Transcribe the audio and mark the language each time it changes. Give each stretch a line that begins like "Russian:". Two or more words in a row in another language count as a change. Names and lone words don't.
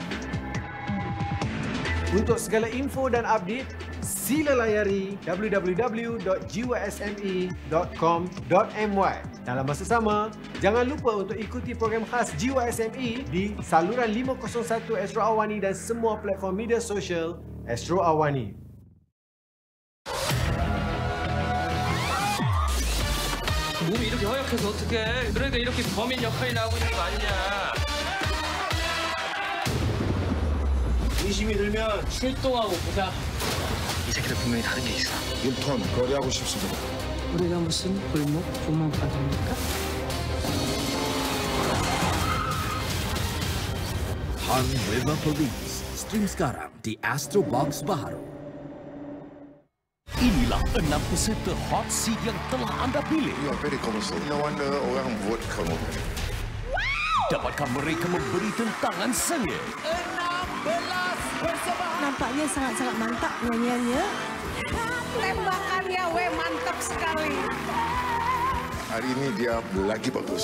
Malay: Untuk segala info dan update, sila layari www.jiwasme.com.my. Dalam masa sama, jangan lupa untuk ikuti program khas Jiwa SME di saluran 501 Astro AWANI dan semua platform media sosial Astro AWANI.
Korean: 몸이 이렇게 허약해서 어떡해. 그러니까 이렇게 범인 역할이나 하고 있는 거 아니냐. 의심이 들면 출동하고 보자. 이 새끼들 분명히 다른 게 있어. 6톤 거래하고 싶습니다. 우리가 무슨 골목 조망파입니까?
English: Han River Police.
Malay: Stream sekarang di Astro Box baru. Inilah 6 peserta hot seat yang telah anda pilih.
English: You are very commercial. No wonder
Malay: orang vote kamu. Dapatkah mereka memberi tentangan sengit? 16 persembahan. Nampaknya sangat-sangat mantap nyanyiannya.
Indonesian: Tembakannya mantap sekali. Hari ini dia lagi bagus.